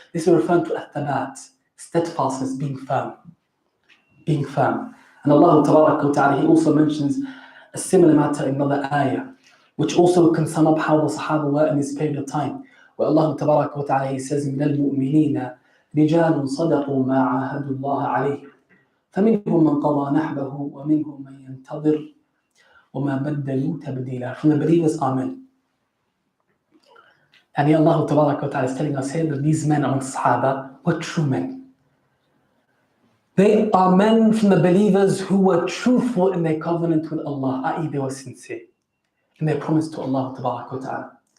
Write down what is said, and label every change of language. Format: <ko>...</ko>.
<en>This is referring to at-tabat, steadfastness, being firm. Being firm. And Allah tabarak wa ta'ala, He also mentions a similar matter in another ayah, which also can sum up how the Sahaba were in this period of time. Where Allah tabarak wa ta'ala, He says,</en> <ar>مِنَ الْمُؤْمِنِينَ رجال صدقوا ما عاهدوا الله عليه فمنهم من قضى نحبه ومنهم من ينتظر وما بدلوا تبديلا.</ar> <en>From the believers, Amen. And Allah Tabarak wa Ta'ala is telling us here that these men amongst Sahaba were true men. They are men from the believers who were truthful in their covenant with Allah, i.e. they were sincere in their promise to Allah Tabarak wa Ta'ala.</en>